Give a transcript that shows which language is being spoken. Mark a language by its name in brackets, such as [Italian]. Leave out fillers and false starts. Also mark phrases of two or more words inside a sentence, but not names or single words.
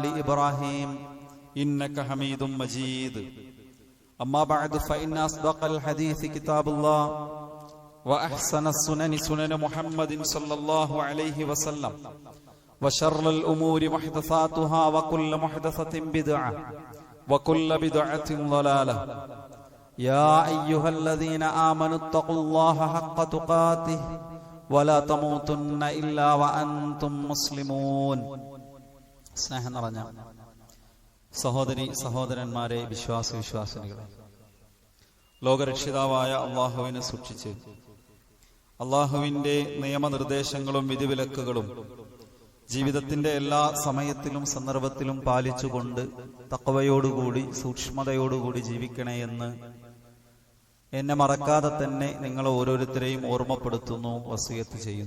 [Arabic] إبراهيم إنك حميد مجيد أما بعد فإن أصدق الحديث كتاب الله وأحسن السنن سنن محمد صلى الله عليه وسلم وشر الأمور محدثاتها وكل محدثة بدعة وكل بدعة ضلالة يا أيها الذين آمنوا اتقوا الله حق تقاته ولا تموتن إلا وأنتم مسلمون. [Malayalam] സ്നേഹം നിറഞ്ഞ സഹോദരി സഹോദരന്മാരെ, വിശ്വാസിനികളെ, ലോകരക്ഷിതാവായ അള്ളാഹുവിനെ സൂക്ഷിച്ച് അള്ളാഹുവിന്റെ നിയമനിർദ്ദേശങ്ങളും വിധിവിലക്കുകളും ജീവിതത്തിന്റെ എല്ലാ സമയത്തിലും സന്ദർഭത്തിലും പാലിച്ചുകൊണ്ട് തഖ്വയോടുകൂടി സൂക്ഷ്മതയോടുകൂടി ജീവിക്കണേ എന്ന് എന്നെ മറക്കാതെ തന്നെ നിങ്ങൾ ഓരോരുത്തരെയും ഓർമ്മപ്പെടുത്തുന്നു, വസിയത്ത് ചെയ്യുന്നു.